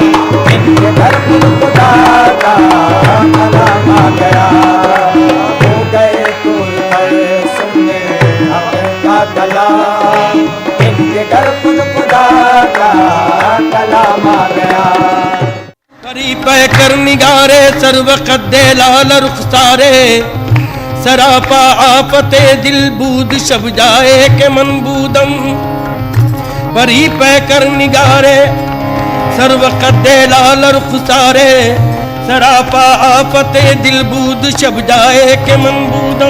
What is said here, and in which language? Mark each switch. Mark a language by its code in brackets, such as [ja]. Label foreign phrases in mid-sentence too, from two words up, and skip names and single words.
[hi] इनके घर खुद खुदा का कलाम आ गया। हो गए तौर पर सुनने हक का कलाम। इनके घर खुद खुदा का कलाम आ गया। [fa] کری پیکر نگارے سرو قدے لالہ رخسارے، سراپا آفت دل بود شب جای کہ من بودم. پری پیکر نگارے سرو قدے لالہ رخسارے، سراپا آفت دل بود شب جای کہ من بودم.